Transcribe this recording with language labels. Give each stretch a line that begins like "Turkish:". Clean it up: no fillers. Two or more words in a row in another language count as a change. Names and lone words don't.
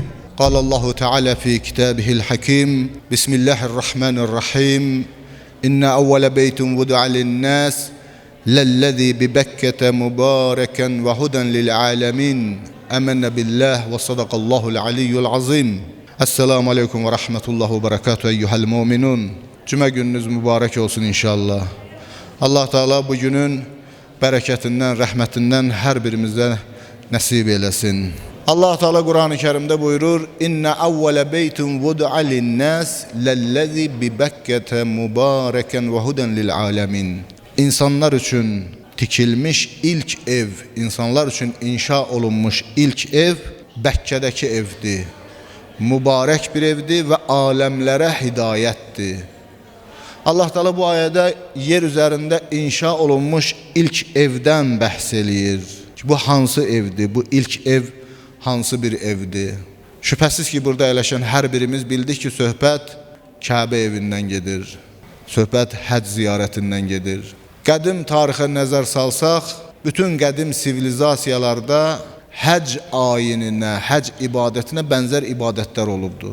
Arabic: الله تعالى في كتابه الحكيم. بسم الله الرحمن الرحيم. إن أول بيت وضع للناس للذي ببكة مباركا وهدى للعالمين. آمنت بالله وصدق الله العلي العظيم. السلام عليكم ورحمة الله وبركاته أيها المؤمنون.
Azerbaijani: Cümə gününüz mübarək olsun inşallah. Allah Teala bu günün bərəkətindən, rəhmətindən hər birimizə nəsib eləsin. Allah Teala Kur'an-ı Kerim'de buyurur:
Arabic: إن أول بيت وضع للناس للذي ببكة مباركا وهدى للعالمين.
Turkish: İnsanlar için tikilmiş ilk ev, insanlar için inşa olunmuş ilk ev Bekke'deki evdi. Mübarek bir evdi ve alemlere hidayetdi.
Azerbaijani: Allah Teala bu ayədə yer üzerinde inşa olunmuş ilk evden bəhs eləyir. Bu hansı evdi? Bu ilk ev hansı bir evdi? Şübhəsiz ki burada əyləşən hər birimiz bildik ki söhbət Kəbə evindən gedir. Söhbət həcc ziyarətindən gedir. Qədim tarixə nəzər salsaq, bütün qədim sivilizasiyalarda həcc ayininə, həcc ibadətinə bənzər ibadətlər olubdu.